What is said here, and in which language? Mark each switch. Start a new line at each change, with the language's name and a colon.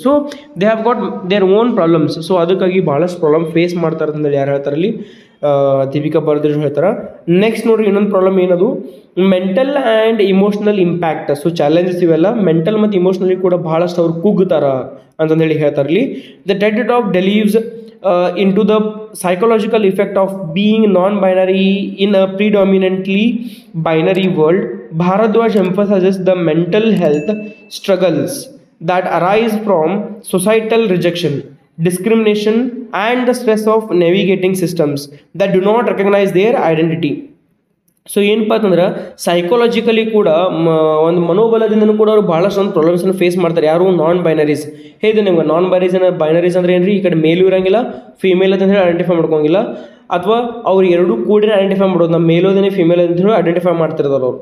English: So they have got their own problems.
Kannada: So ಅದಕ್ಕಾಗಿ ಭಾಳಷ್ಟು problem face ಮಾಡ್ತಾರೆ ಅಂತಂದೇಳಿ ಯಾರು ಹೇಳ್ತಾರೆ ಅಲ್ಲಿ ದೀಪಿಕಾ ಬಾರ್ದ್ವಾಜ್ ಹೇಳ್ತಾರೆ. ನೆಕ್ಸ್ಟ್ ನೋಡ್ರಿ ಇನ್ನೊಂದು ಪ್ರಾಬ್ಲಮ್ ಏನದು, mental and emotional impact. So challenges ಇವೆಲ್ಲ ಮೆಂಟಲ್ ಮತ್ತು ಇಮೋಷ್ನಲಿ ಕೂಡ ಭಾಳಷ್ಟು ಅವ್ರು ಕುಗ್ಗುತ್ತಾರ ಅಂತಂದೇಳಿ ಹೇಳ್ತಾರೆ ಇಲ್ಲಿ.
English: The TED talk delves into the psychological effect of being non-binary in a predominantly binary world. Bharadwaj emphasizes the mental health struggles that arise from societal rejection, discrimination, and the stress of navigating systems that do not recognize their identity.
Kannada: So ಏನಪ್ಪ ಅಂತಂದ್ರೆ psychologically ಕೂಡ ಒಂದು ಮನೋಬಲದಿಂದನೂ ಕೂಡ ಅವ್ರು ಭಾಳಷ್ಟು ಒಂದು ಪ್ರಾಬ್ಲಮ್ಸನ್ನು face ಮಾಡ್ತಾರೆ. ಯಾರು ನಾನ್ ಬೈನರೀಸ್ ಹೇಳಿದೆ ನಿಮ್ಗೆ. ನಾನ್ ಬೈನರೀಸ್ ಅಂದ್ರೆ ಏನ್ರಿ, ಈ ಕಡೆ ಮೇಲೂ ಇರೋಂಗಿಲ್ಲ ಫಿಮೇಲ್ ಅಂತ ಹೇಳಿ ಐಡೆಂಟಿಫೈ ಮಾಡ್ಕೊಂಗಿಲ್ಲ, ಅಥವಾ ಅವ್ರು ಎರಡೂ ಕೂಡ ಐಡೆಂಟಿಫೈ ಮಾಡೋದು, ನಮ್ಮ ಮೇಲೋದೇನೆ ಫಿಮೇಲ್ ಅಂತ ಹೇಳಿ ಐಡೆಂಟಿಫೈ ಮಾಡ್ತಿರ್ತಾರೆ ಅವರು.